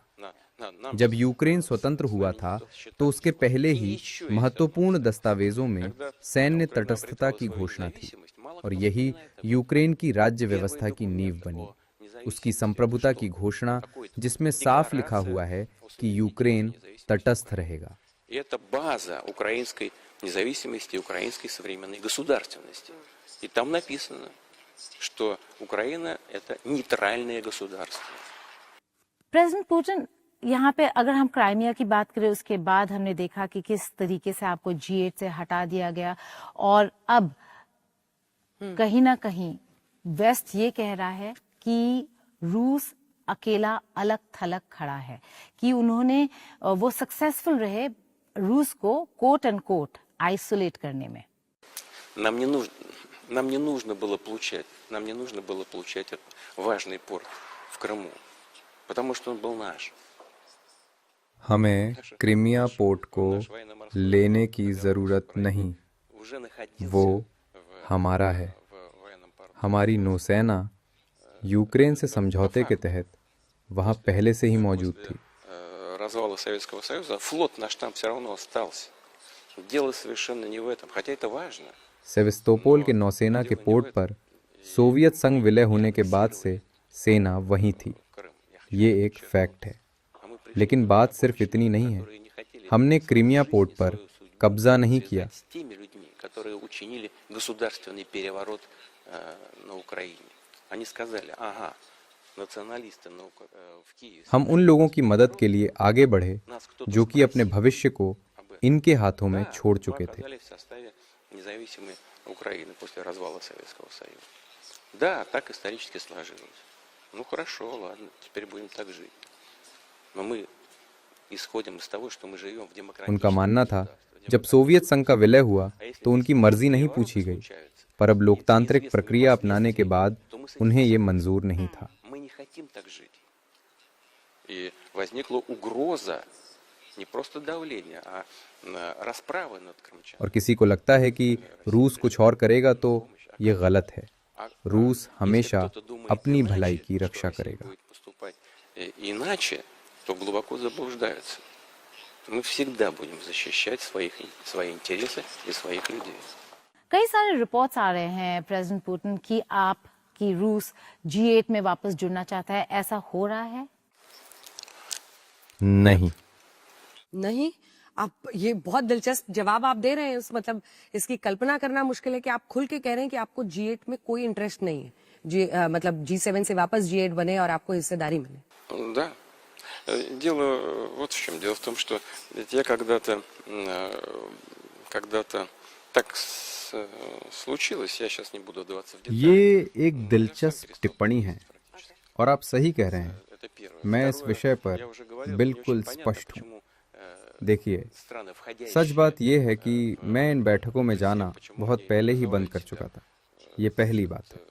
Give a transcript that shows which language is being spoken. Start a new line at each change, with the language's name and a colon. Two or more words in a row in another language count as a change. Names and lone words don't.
Hindi: जब यूक्रेन स्वतंत्र हुआ था तो उसके पहले ही महत्वपूर्ण दस्तावेजों में सैन्य तटस्थता की घोषणा थी और यही यूक्रेन की राज्य व्यवस्था की नींव बनी। उसकी संप्रभुता की घोषणा जिसमें साफ लिखा हुआ है कि यूक्रेन तटस्थ रहेगा।
Russian: Это база украинской независимости, украинской современной государственности. И там написано, что Украина – это нейтральное государство.
Hindi: प्रेसिडेंट पुतिन, यहाँ पे अगर हम क्राइमिया की बात करें, उसके बाद हमने देखा कि किस तरीके से आपको G8 से हटा दिया गया और अब कहीं ना कहीं वेस्ट ये कह रहा है कि रूस अकेला अलग थलग खड़ा है, कि उन्होंने वो सक्सेसफुल रहे रूस को
English: quote and quote isolate
Hindi: करने में।
Russian: Нам не нужно было получать этот важный порт в Крыму, потому что он был наш.
Hindi: हमें क्रीमिया पोर्ट को लेने की जरूरत नहीं, वो हमारा है। हमारी नौसेना यूक्रेन से समझौते के तहत वहाँ पहले से ही मौजूद थी।
Russian: Развала Советского Союза флот наш там все равно остался. Дело совершенно не в этом, хотя это важно.
Hindi: सेविस्तोपोल के नौसेना के पोर्ट पर सोवियत संघ विलय होने के बाद से सेना वहीं थी, ये एक फैक्ट है। लेकिन बात सिर्फ इतनी नहीं है, हमने क्रीमिया पोर्ट पर कब्जा नहीं किया। हम उन लोगों की मदद के लिए आगे बढ़े जो कि अपने भविष्य को इनके हाथों में छोड़ चुके थे।
Russian: Независимой Украины после развала Советского Союза. Да, так исторически сложилось. Ну хорошо, ладно, теперь будем так жить. Но мы исходим из того, что мы живем в демократии.
Hindi: उनका मानना था जब सोवियत संघ का विलय हुआ तो उनकी मर्जी नहीं पूछी गई, पर अब लोकतांत्रिक प्रक्रिया अपनाने के बाद उन्हें ये मंजूर नहीं था।
Russian: Мы не хотим так жить. И возникла угроза не просто давление, а расправы над крымчанами.
Hindi: और किसी को लगता है कि रूस कुछ और करेगा तो ये गलत है। रूस हमेशा अपनी भलाई की रक्षा करेगा।
Russian: Иначе, то глубоко заблуждаются. Мы всегда будем защищать свои интересы и своих людей.
Hindi: कई सारे रिपोर्ट्स आ रहे हैं प्रेसिडेंट पुतिन कि रूस G8 में वापस जुड़ना चाहता है, ऐसा हो रहा है? नहीं, आप ये बहुत दिलचस्प जवाब आप दे रहे हैं। मतलब इसकी कल्पना करना मुश्किल है कि आप खुल के कह रहे हैं कि आपको G8 में कोई इंटरेस्ट नहीं है। मतलब G7 से वापस G8 बने और आपको हिस्सेदारी मिले।
Russian: Да. Дело вот в чем. Дело в том, что я когда-то так случилось, я сейчас не буду вдаваться в детали.
Hindi: ये एक दिलचस्प टिप्पणी है और आप सही कह रहे हैं। मैं इस विषय पर बिल्कुल स्पष्ट हूँ। देखिए, सच बात यह है कि मैं इन बैठकों में जाना बहुत पहले ही बंद कर चुका था। ये पहली बात है।